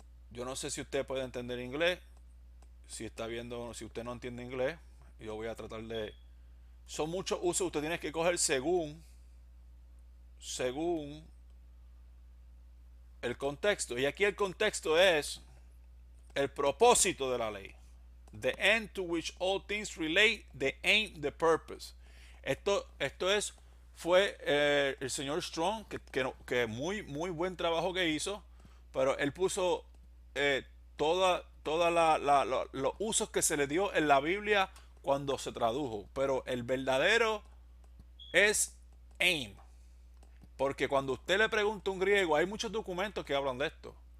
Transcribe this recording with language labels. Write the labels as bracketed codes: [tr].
[es] Yo no sé si usted puede entender inglés. Si está viendo, si usted no entiende inglés, yo voy a tratar de. Son muchos usos. Usted tiene que coger según el contexto. Y aquí el contexto es el propósito de la ley. [en] The end to which all things relate, the aim, the purpose. [es] Esto fue el señor Strong, que muy buen trabajo que hizo, pero él puso toda los usos que se le dio en la Biblia cuando se tradujo, pero el verdadero es aim, porque cuando usted le pregunta a un griego, hay muchos documentos que hablan de esto,